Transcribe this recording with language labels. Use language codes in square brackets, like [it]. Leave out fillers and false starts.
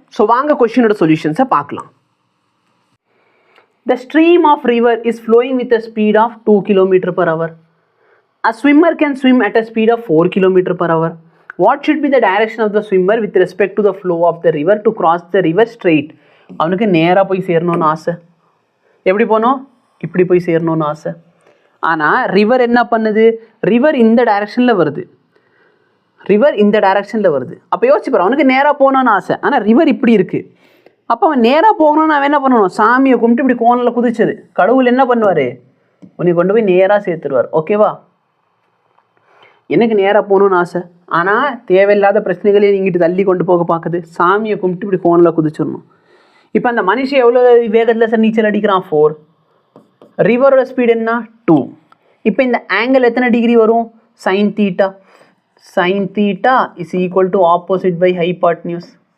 [ta] So வாங்க கொஸ்டினோட சொல்யூஷன்ஸை பார்க்கலாம். [en] The stream of river is flowing with a speed of 2 km per hour. A swimmer can swim at a speed of 4 km per hour. What should be the direction of the swimmer with respect to the flow of the river to cross the river straight? [ta] அவனுக்கு நேராக போய் சேரணும்னு ஆசை. எப்படி போனோம்? இப்படி போய் சேரணும்னு ஆசை. ஆனால் ரிவர் என்ன பண்ணுது? ரிவர் இந்த டைரக்ஷனில் வருது. ரிவர் இந்த டைரக்ஷனில் வருது. அப்போ யோசிச்சுப்பார், அவனுக்கு நேராக போகணுன்னு ஆசை, ஆனால் ரிவர் இப்படி இருக்குது. அப்போ அவன் நேராக போகணுன்னு அவன் என்ன பண்ணணும்? சாமியை கும்பிட்டு இப்படி கோனில் குதிச்சது. கடவுள் என்ன பண்ணுவார்? உன்னை கொண்டு போய் நேராக சேர்த்துருவார். ஓகேவா? எனக்கு நேராக போகணுன்னு ஆசை, ஆனால் தேவையில்லாத பிரச்சனைகளையும் இங்கிட்டு தள்ளி கொண்டு போக பார்க்குது. சாமியை கும்பிட்டு இப்படி கோனில் குதிச்சிடணும். இப்போ அந்த மனுஷன் எவ்வளோ வேகத்தில் சார் நீச்சல் அடிக்கிறான்? 4. ரிவரோட ஸ்பீடு என்ன? 2. இப்போ இந்த ஆங்கிள் எத்தனை டிகிரி வரும்? [en] sin theta. Sin theta is equal to opposite by hypotenuse.